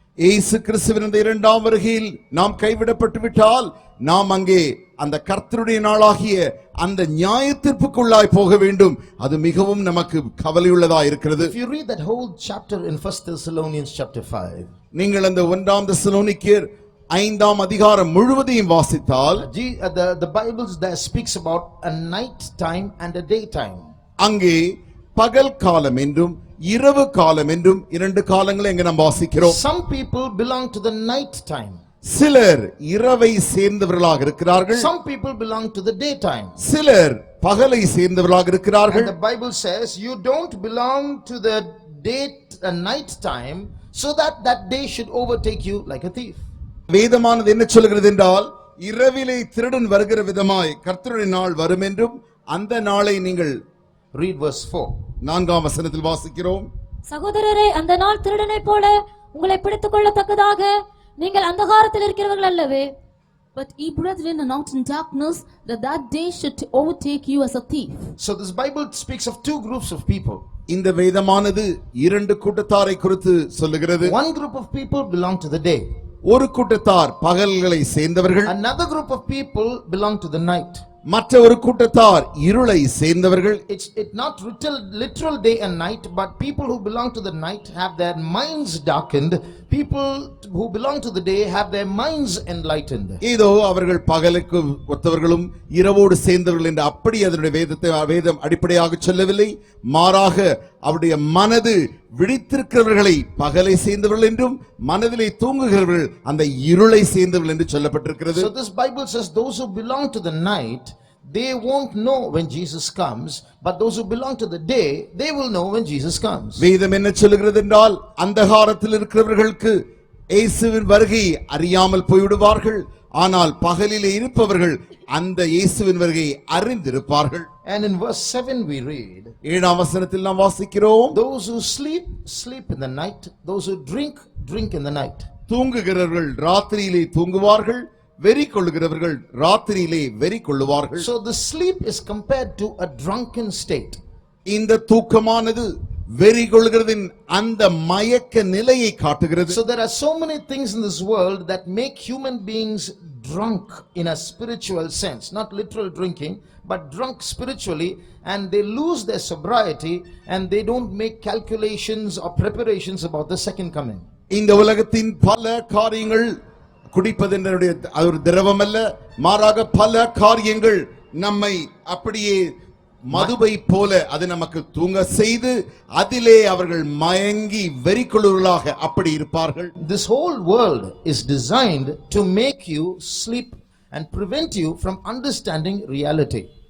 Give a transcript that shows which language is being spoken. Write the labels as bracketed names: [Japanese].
[Tamil] இயேசு கிறிஸ்துவின் இந்த இரண்டாம் வருகையில் நாம் கைவிடப்பட்டு விட்டால் நாம் அங்கே அந்த கர்த்தருடைய நாளாகிய அந்த நியாயத்தீர்ப்புக்குள்ளாய் போக வேண்டும். அது மிகவும் நமக்கு கவலையுள்ளதா இருக்கிறது. [English] If you read that whole chapter in 1 Thessalonians chapter 5, [Tamil] நீங்கள் அந்த 1 தெசலோனிக்கேயர் 5ஆம் அதிகாரம் முழுவதையும் வாசித்தால் [English] the Bible there speaks about a night time and a day time. [Tamil] அங்கே பகல் காலம் என்றும் இரவு காலம் என்றும் இரண்டு காலங்களை எங்க நாம் வாசிக்கிறோம். [English] Some people belong to the night time. [Tamil] சிலர் இரவை சேர்ந்தவர்களாக இருக்கிறார்கள். [English] Some people belong to the daytime. [Tamil] சிலர் பகலை சேர்ந்தவர்களாக இருக்கிறார்கள். [English] And the Bible says you don't belong to the night time, so that day should overtake you like a thief. [Tamil] வேதமானது என்ன சொல்கிறது என்றால், இரவிலே திருடன் வருகிற விதமாய் கர்த்தருடைய நாள் வரும் என்றும் அந்த நாளை நீங்கள் [English] read verse 4. [Tamil] 4ஆம் வசனத்தில் வாசிக்கிறோம். சகோதரரே, அந்த நாள் திருடனை போல உங்களை பிடித்துக் கொள்ளத்தக்கதாக நீங்கள் அந்தகாரத்தில் இருக்கிறவர்கள் அல்லவே. [English] But ye brethren are not in darkness, that day should overtake you as a thief. So this Bible speaks of two groups of people. [Tamil] இந்த வேதமானது இரண்டு கூட்டத்தாரை குறித்து சொல்லுகிறது. [English] One group of people belong to the day. [Tamil] ஒரு கூட்டத்தார் பகல்களை சேர்ந்தவர்கள். [English] Another group of people belong to the night. [Tamil] மற்ற ஒரு கூட்டத்தார் இருளை சேர்ந்தவர்கள். [English] It's not literal day and night, but people who belong to the night have their minds darkened. People who belong to the day have their minds enlightened. [Tamil] இதோ அவர்கள் பகலுக்கு ஒத்தவர்களும் இரவோடு சேர்ந்தவர்கள் என்று அப்படி அதனுடைய வேதம் அடிப்படையாக சொல்லவில்லை. மாறாக அவருடைய மனது விழித்திருக்கிறவர்களை பகலை சேர்ந்தவர்கள் என்றும் மனதிலே தூங்குகிறவர்கள் அந்த இருளை சேர்ந்தவர்கள் என்று சொல்லப்பட்டிருக்கிறது. [English] So this Bible says those who belong to the night, they won't know when Jesus comes, but those who belong to the day, they will know when Jesus comes. [Tamil] வேதம் என்ன சொல்கிறது என்றால், அந்தகாரத்தில் இருக்கிறவர்களுக்கு இயேசுவின் வருகை அறியாமல் போய்விடுவார்கள். ஆனால் பகலிலே இருப்பவர்கள் அந்த இயேசுவின் வருகை அறிந்திருப்பார்கள். [English] And in verse 7 we read, [Tamil] 7ஆம் வசனத்தில் நாம் வாசிக்கிறோம், [English] those who sleep in the night, those who drink in the night. [Tamil] தூங்குகிறவர்கள் ராத்திரியிலே தூங்குவார்கள், வெறி கொள்ளுகிறவர்கள் ராத்திரியிலே வெறி கொள்ளுவார்கள். [English] So the sleep is compared to a drunken state. [Tamil] இந்த தூக்கமானது வெறி கொள்கிறதின் அந்த மயக்க நிலையை காட்டுகிறது. [English] So there are so many things in this world that make human beings drunk in a spiritual sense, not literal drinking, but drunk spiritually, and they lose their sobriety and they don't make calculations or preparations about the second coming. [Tamil] இந்த உலகத்தின் பல காரியங்கள் குடிப்பதென்னுடைய அது ஒரு திரவம் அல்ல, மாறாக பல காரியங்கள் நம்மை அப்படியே மதுவை போல அது நமக்கு தூங்க செய்து அதிலே அவர்கள் மயங்கி வெறிக்கொள்ளுவர்களாக அப்படி இருப்பார்கள். [English] This whole world is designed to make you sleep and prevent you from understanding reality.